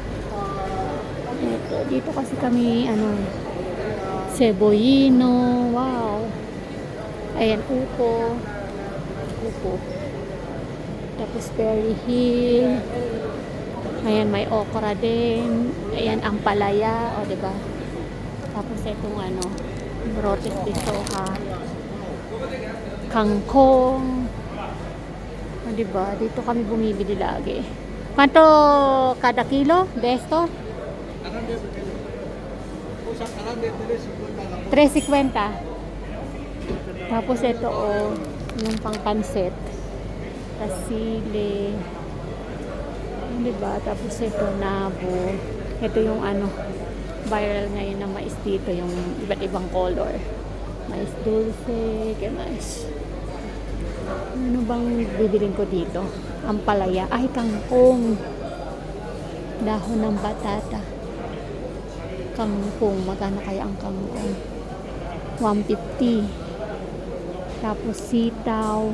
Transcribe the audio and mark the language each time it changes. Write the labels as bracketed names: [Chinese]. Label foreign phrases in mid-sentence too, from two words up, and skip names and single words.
[Filipino] Ito, dito kasi kami ano, cebollino, wow. Ayan, upo. Upo. Tapos Perry Hill. Ayan, may okra din. Ayan, ampalaya, o diba? Tapos itong ano, [Spanish] brotes de soja. [Filipino] Kangkong. O diba? Dito kami bumibili lagi. [Spanish] Quanto kada kilo de esto? 3.50. [Filipino] Tapos ito oh, yung pangpansit. Pasili. Diba? Tapos ito nabo. Ito yung ano, viral ngayon na mais dito, yung iba't ibang color. [Spanish] Mais dulce, que mais. [Filipino] Ano bang bibilin ko dito? Ampalaya. Ay, kangkong. Dahon ng batata. Kangkong. Magkano kaya ang kangkong? 150. Tapos sitaw.